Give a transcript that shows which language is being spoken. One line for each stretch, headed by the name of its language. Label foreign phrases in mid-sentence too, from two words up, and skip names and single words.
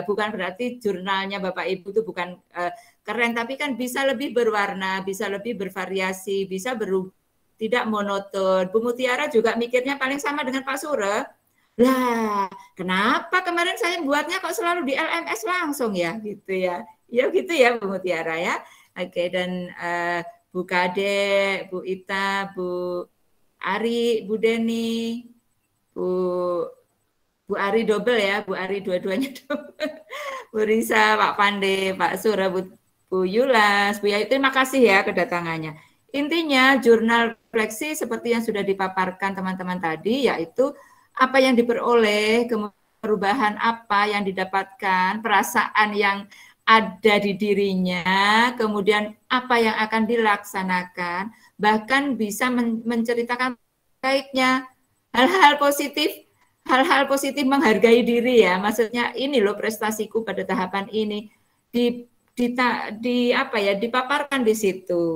Indonesian: Bukan berarti jurnalnya Bapak Ibu itu bukan keren, tapi kan bisa lebih berwarna, bisa lebih bervariasi, bisa tidak monoton. Bu Mutiara juga mikirnya paling sama dengan Pak Sura. Lah, kenapa kemarin saya buatnya kok selalu di LMS langsung ya, gitu ya. Ya gitu ya Bu Mutiara ya. Oke, dan Bu Kade, Bu Ita, Bu Ari, Bu Deni, Bu Ari double ya, Bu Ari dua-duanya double. Bu Risa, Pak Pande, Pak Sura, Bu Yulas, Bu Yayu, terima kasih ya kedatangannya. Intinya jurnal refleksi seperti yang sudah dipaparkan teman-teman tadi, yaitu apa yang diperoleh, perubahan apa yang didapatkan, perasaan yang ada di dirinya, kemudian apa yang akan dilaksanakan, bahkan bisa menceritakan baiknya, hal-hal positif menghargai diri ya, maksudnya ini loh prestasiku pada tahapan ini, dipaparkan di situ.